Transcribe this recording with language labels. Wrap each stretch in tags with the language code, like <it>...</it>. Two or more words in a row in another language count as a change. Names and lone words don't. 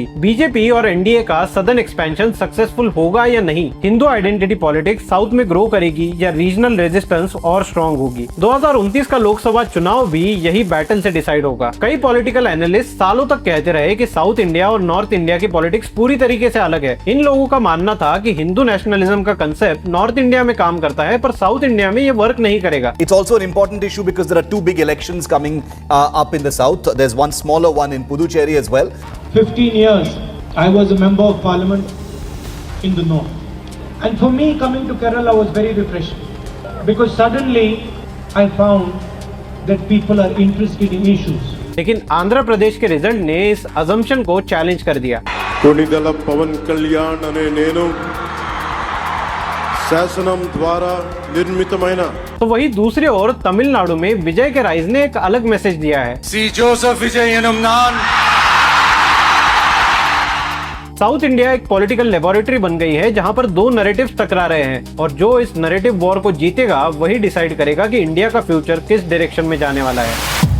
<hi>बीजेपी और एनडीए का</hi> <en>southern expansion successful</en> <hi>होगा या नहीं,</hi> <en>Hindu identity politics south</en> <hi>में ग्रो करेगी या</hi> <en>regional resistance</en> <hi>और स्ट्रॉन्ग होगी। 2029 का लोकसभा चुनाव भी यही बैटल से डिसाइड होगा। कई</hi> <en>political analyst</en> <hi>सालों तक कहते रहे कि साउथ इंडिया और नॉर्थ इंडिया की पॉलिटिक्स पूरी तरीके से अलग है। इन लोगों का मानना था कि</hi> <en>Hindu nationalism</en> <hi>का कंसेप्ट नॉर्थ इंडिया में काम करता है, पर साउथ इंडिया में ये वर्क नहीं करेगा।</hi> <en>It's also an important issue because there are two big elections coming up in the south. There's one smaller one in Puducherry as well. 15 years I was a member of parliament in the north, and for me coming to Kerala was very refreshing because suddenly I found that people are interested in issues.</en> <hi>लेकिन आंध्र प्रदेश के रिजल्ट ने इस अजम्पशन को चैलेंज कर दिया।</hi> <te>కొణిదెల పవన్ కళ్యాణ్ అనే నేను శాసనం ద్వారా నిర్మితమైన।</te> <hi>तो वही दूसरी ओर तमिलनाडु में विजय के राइज ने एक अलग मैसेज दिया है। साउथ इंडिया एक</hi> <en>political laboratory</en> <hi>बन गई है जहां पर दो नैरेटिव्स टकरा रहे हैं, और जो इस</hi> <en>narrative war</en> <hi>को जीतेगा वही डिसाइड करेगा कि इंडिया का फ्यूचर किस डायरेक्शन में जाने वाला है।</hi>